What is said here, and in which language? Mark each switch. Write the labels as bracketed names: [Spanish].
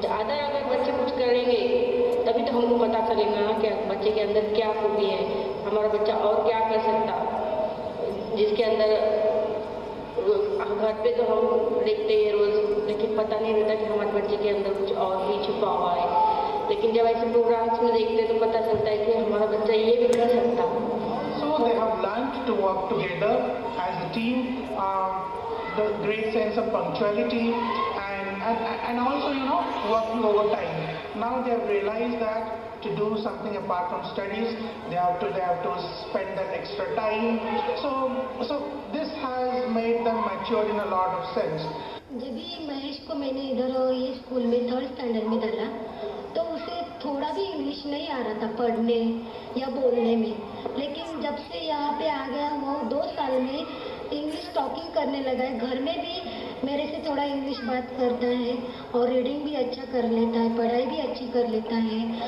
[Hindi] ज़्यादा अगर बच्चे कुछ करेंगे तभी तो हमको पता चलेगा कि बच्चे के अंदर क्या खूबी है, हमारा बच्चा और क्या कर सकता, जिसके अंदर घर पे तो हम देखते हैं रोज़, लेकिन पता नहीं रहता कि हमारे बच्चे के अंदर कुछ और भी छुपा हुआ है। लेकिन जब ऐसे प्रोग्राम्स में देखते हैं तो पता चलता है कि हमारा बच्चा ये भी कर सकता। [English] So they have learned to work together as a team, the great sense of punctuality and also, you know, working overtime. Now they have realized that to do something apart from studies, they have to spend that extra time. So this has made them mature in a lot of sense. [Hindi] जब भी महेश को मैंने इधर ये school में 3rd standard में डाला तो उसे थोड़ा भी इंग्लिश नहीं आ रहा था पढ़ने या बोलने में, लेकिन जब से यहाँ पे आ गया वो 2 साल में इंग्लिश टॉकिंग करने लगा है। घर में भी मेरे से थोड़ा इंग्लिश बात करता है और रीडिंग भी अच्छा कर लेता है, पढ़ाई भी अच्छी कर लेता है।